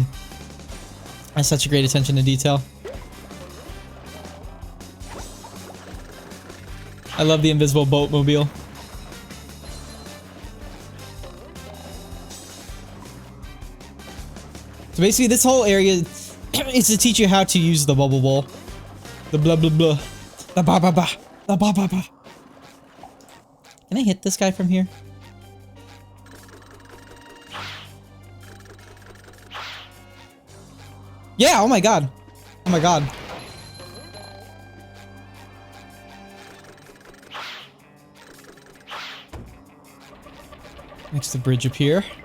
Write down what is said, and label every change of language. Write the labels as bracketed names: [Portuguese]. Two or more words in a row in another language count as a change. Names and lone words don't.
[English] That's such a great attention to detail. I love the invisible boatmobile. So basically, this whole area is to teach you how to use the bubble bowl. The blah blah blah. The ba ba ba. The ba ba ba. Can I hit this guy from here? Yeah, oh my god. Oh my god. Next the bridge up here.